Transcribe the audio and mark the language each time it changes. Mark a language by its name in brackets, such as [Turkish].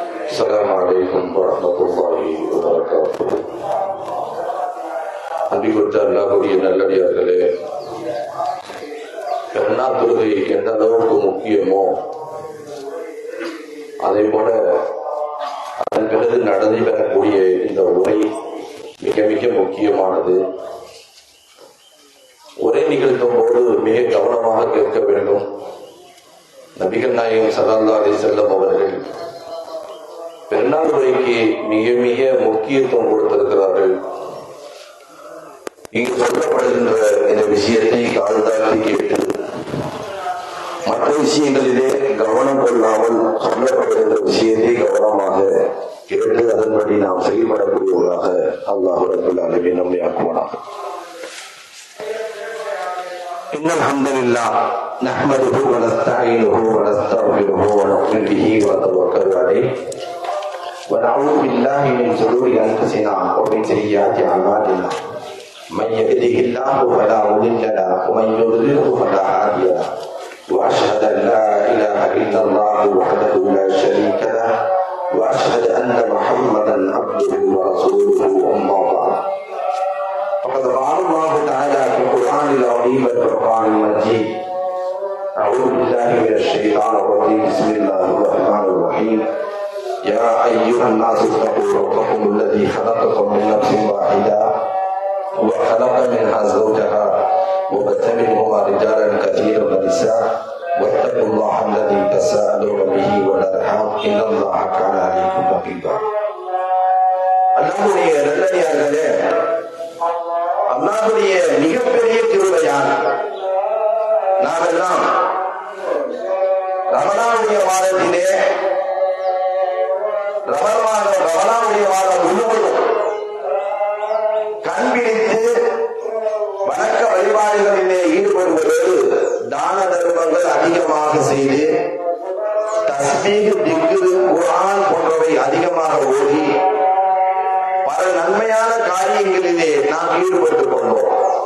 [Arabic] السلام عليكم ورحمة الله وبركاته. [Tamil] அன்பிற்குரிய அல்லாஹ்வுடைய நல்லடியார்களே, பெருநாள் தொழுகை எந்த அளவுக்கு முக்கியமோ அதை போல அதன் பிறகு நடைபெறக்கூடிய இந்த உரை மிக மிக முக்கியமானது. உரை நிகழ்த்தும் போது மிக கவனமாக கேட்க வேண்டும். நபிகள் நாயகம் ஸல்லல்லாஹு அலைஹி வஸல்லம் அவர்கள் பெருநாள் உரைக்கு மிக மிக முக்கியத்துவம் கொடுத்திருக்கிறார்கள். இங்கு சொல்லப்படுகின்ற இந்த விஷயத்தை கால்தாழ்த்தி கேட்டு மற்ற விஷயங்களிலே கவனம் கொள்ளாமல் சொல்லப்படுகின்ற விஷயத்தை கவனமாக கேட்டு அதன்படி நாம் செயல்படக்கூடியவர்களாக அல்லாஹ் ரப்பல் ஆலமீன் நம்மை ஆக்குவானாக. [Arabic] இன்னல் ஹம்துலில்லாஹ் நஹ்மதுஹு வ நஸ்தஈனுஹு வ நஸ்தக்ஃபிருஹு வ நு'மினு பிஹி வ நதவக்கலு அலைஹி வ நஅஊது பில்லாஹி மின் ஷுரூரி அன்ஃபுஸினா வ மின் ஸய்யிஆத்தி அஅமாலினா من يهده الله فلا مضل له ومن يضلله فلا هادي له واشهد ان لا اله الا الله وحده لا شريك له واشهد ان محمدا عبده ورسوله اما بعد فقد قال الله تعالى في القران العظيم والفرقان المجيد اعوذ بالله من الشيطان الرجيم بسم الله الرحمن الرحيم يا ايها الناس اتقوا ربكم الذي خلقكم من نفس واحده وخلق منها زوجها وبث منهما رجالا كثيرا ونساء واتقوا الله الذي تساءلون به والارحام ان الله كان عليكم رقيبا. [Tamil] அல்லாஹ்வுடைய நல்லடியார்களே, அல்லாஹ்வுடைய மிகப்பெரிய கிருபையால் நாமெல்லாம் ரமலானுடைய மாதத்திலே ரமலானுடைய மாதம் முழுவதும் கண்பிடித்து வணக்க வழிபாடுகளிலே ஈடுபடுவதோடு தான தர்மங்கள் அதிகமாக செய்து தஸ்பீஹ், திக்ர், குர்ஆன் போன்றவை அதிகமாக ஓதி பல நன்மையான காரியங்களிலே நாம் ஈடுபட்டுக் கொண்டோம்.